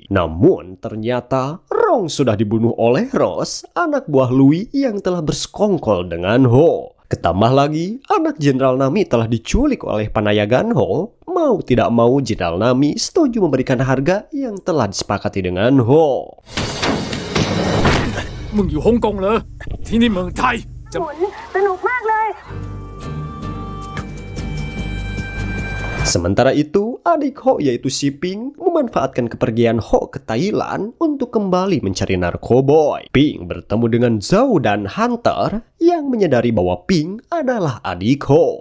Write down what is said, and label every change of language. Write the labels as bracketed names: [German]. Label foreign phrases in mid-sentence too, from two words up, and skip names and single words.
[Indonesian] Namun ternyata Rong sudah dibunuh oleh Ross, anak buah Louis yang telah bersekongkol dengan Ho. Ketambah lagi, anak Jenderal Nami telah diculik oleh Panayagan Ho. Mau tidak mau, Jenderal Nami setuju memberikan harga yang telah disepakati dengan Ho. [Thai] มึงอยู่ฮ่องกงเหรอที่นี่เมืองไทยจะ สนุกมากเลย [Indonesian] Sementara itu, adik Ho yaitu Si Ping memanfaatkan kepergian Ho ke Thailand untuk kembali mencari narkoboy. Ping bertemu dengan Zhao dan Hunter yang menyadari bahwa Ping adalah adik Ho.